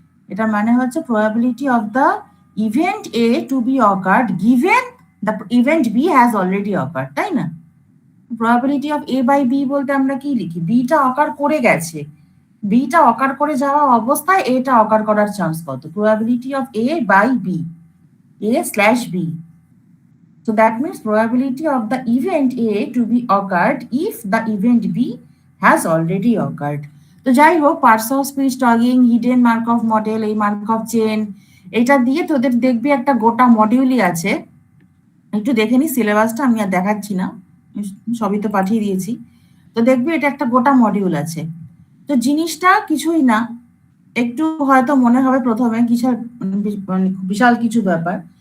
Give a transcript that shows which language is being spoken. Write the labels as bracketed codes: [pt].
[en] এটার মানে হচ্ছে probability of the event A to be occurred given the event B has already occurred, [bn] তাই না? [en] probability of A by B [bn] বলতে আমরা কি লিখি? বিটা অকার করে গেছে, বিটা অকার করে যাওয়া অবস্থায় এটা অকার করার চান্স কত? [en] Probability of A by B, A slash B. So that means probability of the event A to be occurred if the event B has already occurred. [bn] তো যাই হোক, parts of speech, টগিং, hidden mark of model, এই mark of chain, এটা দিয়ে তোদের দেখবি একটা গোটা মডিউলই আছে। একটু দেখে নি সিলেবাসটা, আমি আর দেখাচ্ছি না, সবই তো পাঠিয়ে দিয়েছি। তো দেখবি এটা একটা গোটা মডিউল আছে। তো জিনিসটা কিছুই না, একটু হয়তো মনে হবে প্রথমে কিসের মানে বিশাল কিছু ব্যাপার।